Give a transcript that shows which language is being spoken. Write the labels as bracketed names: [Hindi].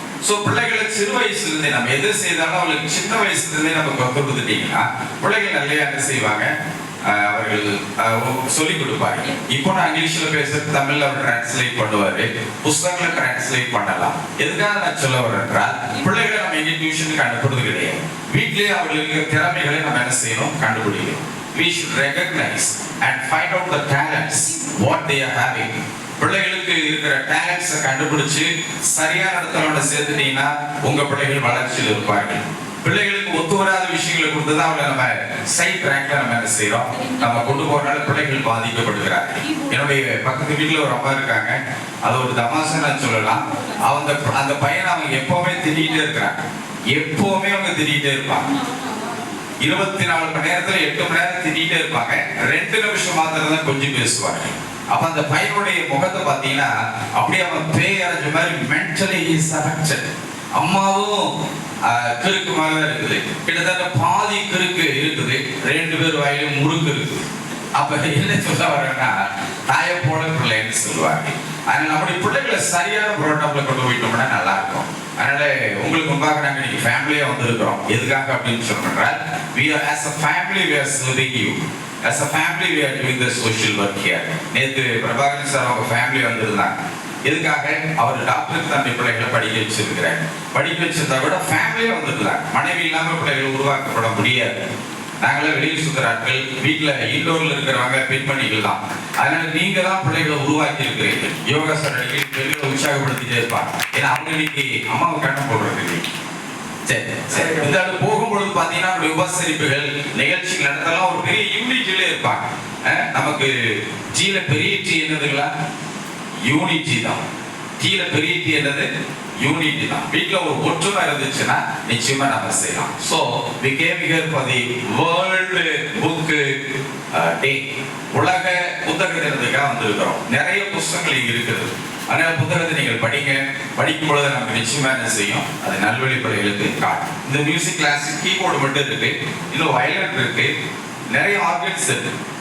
[Tamil] So பிள்ளைகளை சிறு வயசுலேருந்தே நம்ம எது செய்தாலும் அவங்களுக்கு சின்ன வயசுலேருந்தே நம்ம கற்றுக் கொடுத்துட்டீங்கன்னா பிள்ளைகள் நிறைய என்ன செய்வாங்க, அவர்கள் சொல்லிக் கொடுப்பாங்க. இப்போ நான் இங்கிலீஷில் பேசுறது தமிழில் அவர் டிரான்ஸ்லேட் பண்ணுவார், புஸ்தகங்களை டிரான்ஸ்லேட் பண்ணலாம். எதுக்காக நான் சொல்ல வரேன்றால் பிள்ளைகளை நம்ம எங்கே டியூஷனுக்கு அனுப்புறது கிடையாது. வீட்டிலேயே அவர்களுக்கு திறமைகளை நம்ம என்ன செய்யணும், கண்டுபிடிக்கணும். [English] We should recognize and find out the talents what they are having. [Tamil] பிள்ளைகளுக்கு இருக்கிற டேலண்ட்ஸை கண்டுபிடிச்சு சரியான இடத்துல சேர்த்துட்டீங்கன்னா உங்க பிள்ளைகள் வளர்ச்சியில் இருப்பார்கள். பிள்ளைகளுக்கு ஒத்து வராத விஷயங்களை கொடுத்துதான் அவங்களை நம்ம சைட் ரேங்க்ல நம்ம என்ன செய்யறோம், நம்ம கொண்டு போறதுனால பிள்ளைகள் பாதிக்கப்படுகிறார்கள். என்னுடைய பக்கத்து வீட்டுல ஒரு அம்மா இருக்காங்க. அது ஒரு தமாஷா நான் சொல்லலாம். அந்த பையனை அவங்க எப்பவுமே திட்டிகிட்டே இருக்கிறாங்க. எப்பவுமே அவங்க திட்டிகிட்டே இருப்பாங்க. 24 மணி நேரத்துல 8 மணி நேரம் திட்டிகிட்டே இருப்பாங்க. 2 நிமிஷம் மாத்திரம் தான் கொஞ்சம் பேசுவாங்க. அப்ப அந்த பையனுடைய முகத்தை பார்த்தீங்கன்னா அப்படியே அவன் பேய் அரைஞ்ச மாதிரி [English] Mentally is affected. [Tamil] அம்மாவும் கிறுக்கு மாதிரி தான் இருக்குது. கிட்டத்தட்ட பாதி கிறுக்கு இருக்குது, 2 பேர் வாயிலும் முறுக்கு இருக்குது. அப்ப என்ன சொல்ல வரேன்னா தாயை போல பிள்ளைன்னு சொல்லுவாங்க. அதனால நம்முடைய பிள்ளைகளை சரியான புரோட்டோகால கொண்டு போயிட்டோம்னா நல்லா இருக்கும். அதனால உங்களுக்கு முன்பாக நாங்கள் இன்னைக்கு ஃபேமிலியா வந்திருக்கிறோம். எதுக்காக அப்படின்னு சொன்னால் [English] we are as a family we are serving you. As a family we are doing the social work here. [Tamil] நேற்று பிரபாகரன் சார் அவங்க ஃபேமிலி வந்திருந்தாங்க. எதுக்காக? அவர் டாக்டருக்கு தன்னுடைய பிள்ளைகளை படிக்க வச்சிருக்கிறாங்க. படிக்க வச்சிருந்தா கூட ஃபேமிலியே வந்துருக்கலாம். மனைவி இல்லாமல் பிள்ளைகள் உருவாக்கப்பட முடியாது. நாங்களே வெளியில் சுற்றுற ஆட்கள், வீட்டில் இன்டோரில் இருக்கிறவங்க பெண்மணிகள் தான். அதனால நீங்க தான் பிள்ளைகளை உருவாக்கி இருக்கிறீங்க. யோகா சார் பெண்களை உற்சாகப்படுத்திட்டே இருப்பாங்க. ஏன்னா அவங்க இன்னைக்கு அம்மாவை கண்ணம் போடுறது இல்லை. சரி சரி. இந்த போகும்பொழுது பாத்தீங்கன்னா நம்முடைய உபசரிப்புகள் நிகழ்ச்சிகள் நடத்தலாம் ஒரு பெரிய யூனிட்டிலே இருப்பாங்க. நமக்கு ஜீல பெரிய டீ என்னதுங்களா? யூனிட்டி தான். டீல பெரிய டீ என்னது? யூனிட்டி தான். வீட்ல ஒரு ஒற்றுமை இருந்துச்சுன்னா நிச்சயமா நம்ம செய்யலாம். [English] So we came here for the World Book Day. [Tamil] உலக புத்தக தினத்துக்காக வந்திருக்கிறோம். நிறைய புத்தகங்கள் இங்க இருக்குது. அதனால புத்தகத்தை நீங்கள் படிங்க. படிக்கும் பொழுது நமக்கு நிச்சயமா என்ன செய்யும்? அது நல்வழி பிள்ளைகளுக்கு காட்டும். இந்த மியூசிக் கிளாஸ் கீபோர்டு மட்டும் இருக்கு, இன்னும் வயலின் இருக்கு, நிறைய ஆர்கன்ஸ் இருக்கு.